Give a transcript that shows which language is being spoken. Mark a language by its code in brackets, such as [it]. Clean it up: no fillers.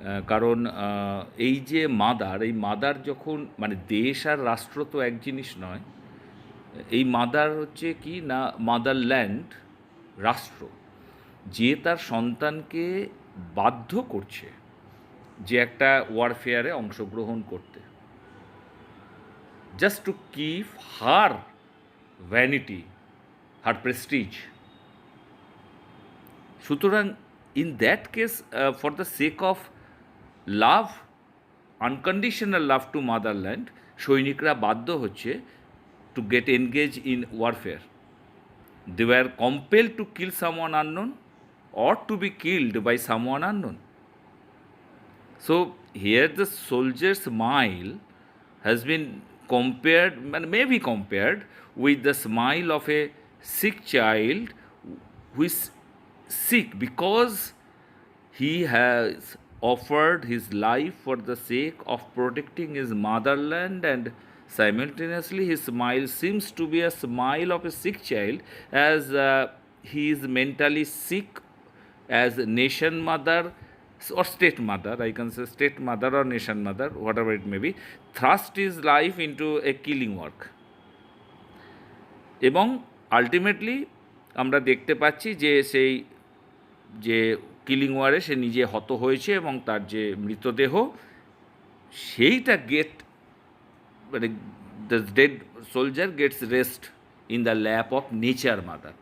[bn] কারণ এই যে এই মাদার যখন মানে দেশ আর রাষ্ট্র তো এক জিনিস নয়, এই মাদার হচ্ছে কি না, মাদারল্যান্ড রাষ্ট্র, যে তার সন্তানকে বাধ্য করছে যে একটা ওয়ারফেয়ারে অংশগ্রহণ করতে, [en] just to keep her vanity, her prestige. [bn] সুতরাং [en] in that case, for the sake of love, unconditional love to motherland, [bn] সৈনিকরা বাধ্য হচ্ছে [en] to get engaged in warfare. They were compelled to kill someone unknown or to be killed by someone unknown. So here the soldier's smile has been compared, may be compared with the smile of a sick child who is sick because he has offered his life for the sake of protecting his motherland, and simultaneously his smile seems to be a smile of a sick child, as he is mentally sick as nation mother or state mother, I can say state mother or nation mother, whatever it may be, thrust his life into a killing work. [bn] এবং ultimately আমরা দেখতে পাচ্ছি যে সেই যে killing ওয়ারে সে নিজে হত হয়েছে এবং তার যে মৃতদেহ সেইটা মানে [en] The dead soldier gets rest in the lap of nature mother.